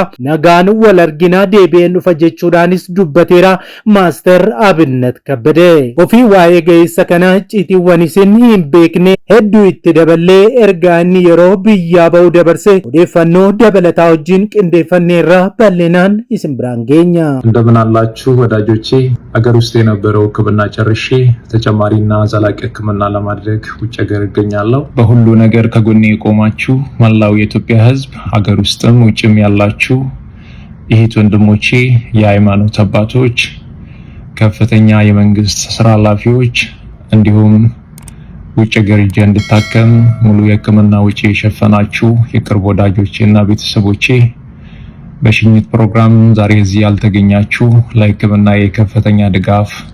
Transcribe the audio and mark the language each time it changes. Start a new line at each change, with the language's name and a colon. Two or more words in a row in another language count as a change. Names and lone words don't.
Oromo: Nagaan wal arginaa deebi'een dhufa jechuudhaanis dubbateera Maaster Abinnat Kabbadee. Ofii waa'ee ga'eessa kana icciitiiwwan isin hin beekne hedduu itti daballee ergaa inni yeroo biyyaa ba'u dabarse odeeffannoo dabalataa wajjin qindeeffanneerra bal'inaan isin biraan geenya.
Amharic: እንደምን አላችሁ ወዳጆቼ? አገር ውስጥ የነበረው ሕክምና ጨርሼ ተጨማሪና ዘላቂ ሕክምና ለማድረግ ውጭ ሀገር እገኛለሁ። በሁሉ ነገር ከጎኔ የቆማችሁ መላው የኢትዮጵያ ሕዝብ አገር ውስጥም ውጭም ያላችሁ እህት ወንድሞቼ፣ የሃይማኖት አባቶች፣ ከፍተኛ የመንግስት ስራ ኃላፊዎች እንዲሁም ውጭ ሀገር ሄጄ እንድታከም ሙሉ የሕክምና ወጪ የሸፈናችሁ የቅርብ ወዳጆቼና ቤተሰቦቼ፣ በሽኝት ፕሮግራም ዛሬ እዚህ ያልተገኛችሁ ለሕክምና የከፍተኛ ድጋፍ